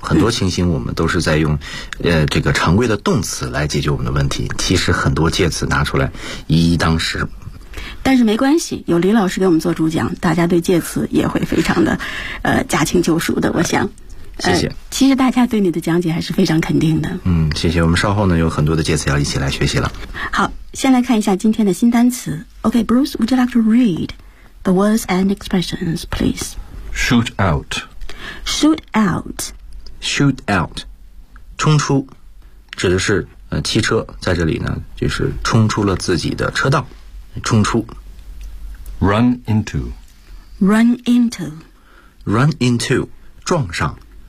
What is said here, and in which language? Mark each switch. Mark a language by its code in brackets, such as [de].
[zh] 很多情形我们都是在用这个常规的动词来解决我们的问题，其实很多介词拿出来一一当十。但是没关系，有李老师给我们做主讲，大家对介词也会非常的驾轻就熟的，我想。谢谢，其实大家对你的讲解还是非常肯定的。谢谢，我们稍后呢有很多的介词要一起来学习了。好，先来看一下今天的新单词。 [en] OK, Bruce, would you like to read the words and expressions, please? Shoot out. Shoot out. Shoot out. [zh] 冲出，指的是汽车在这里呢就是冲出了自己的车道，冲出。 [en] Run into. Run into. Run into, [zh] 撞上。